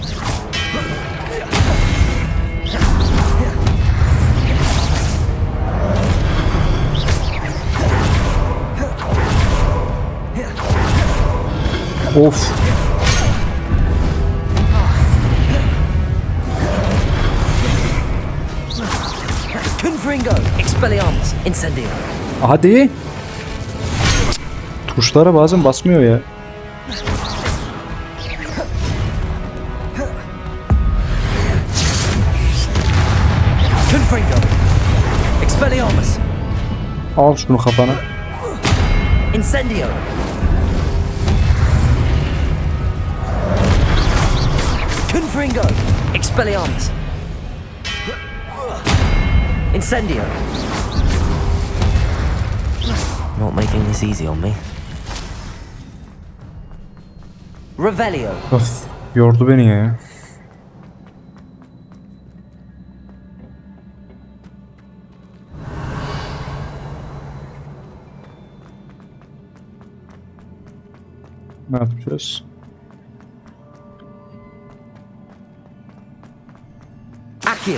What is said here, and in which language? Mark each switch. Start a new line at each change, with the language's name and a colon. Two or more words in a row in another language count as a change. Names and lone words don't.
Turkish: Of. Confringo. Expelliarmus. Incendio. Hadi. Tuşlara bazen basmıyor ya. Confringo. Expelliarmus. Al şunu kafana. Incendio. Confringo. Expelliarmus. Incendio.
English: Not making this easy on me.
Turkish: Revelio. Of, yordu beni ya. Ne yapacağız? Accio.